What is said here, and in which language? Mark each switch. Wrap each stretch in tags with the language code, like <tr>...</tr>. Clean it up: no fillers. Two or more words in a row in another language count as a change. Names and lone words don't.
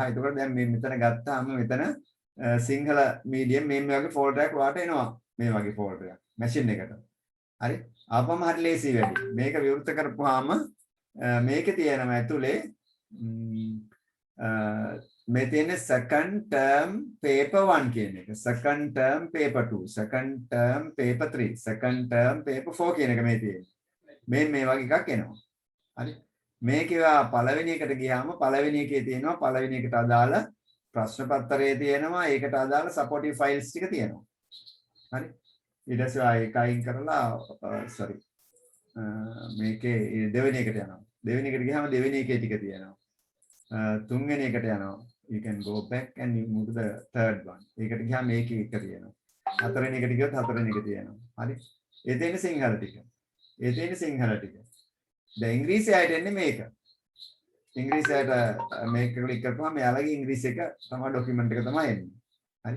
<si>ඒකට දැන් මේ මෙතන ගත්තාම මෙතන සිංහල medium මේ වගේ folder එකක් ඔයාට එනවා. මේ වගේ folder එකක් machine එකට. හරි? ආපම හරි ලේසි වැඩි. මේක විවෘත කරපුවාම මේකේ තියෙනවා ඇතුලේ මේ තියෙන</si> <en>second term paper 1</en> <si>කියන එක,</si> <en>second term paper 2, second term paper 3, second term paper 4</en> <si>කියන එක මේ තියෙන්නේ. මේ වගේ එකක් එනවා. හරි? මේකේ පළවෙනි එකට ගියාම පළවෙනි එකේ තියෙනවා පළවෙනි එකට අදාළ ප්‍රශ්න පත්‍රයේ තියෙනවා, ඒකට අදාළ</si> <en>supportive files</en> <si>ටික තියෙනවා. හරි? ඊට පස්සේ ඒක අයින් කරලා sorry මේකේ දෙවෙනි එකට යනවා. දෙවෙනි එකට ගියාම දෙවෙනි එකේ ටික තියෙනවා. තුන්වෙනි එකට යනවා.</si> <en>You can go back and you move to the third one.</en> <si>ඒකට ගියාම මේකේ එක තියෙනවා. හතරවෙනි එකට ගියොත් හතරවෙනි එක තියෙනවා. හරි? ඒ දෙන්නේ සිංහල ටික. ඒ දෙන්නේ සිංහල ටික. දැන් ඉංග්‍රීසි අයට එන්නේ මේක. ඉංග්‍රීසි අයට මේක ක්ලික් කරපුවාම එයාලගේ ඉංග්‍රීසි එක තමයි ડોකියුමන්ට් එක තමයි එන්නේ. හරි?</si>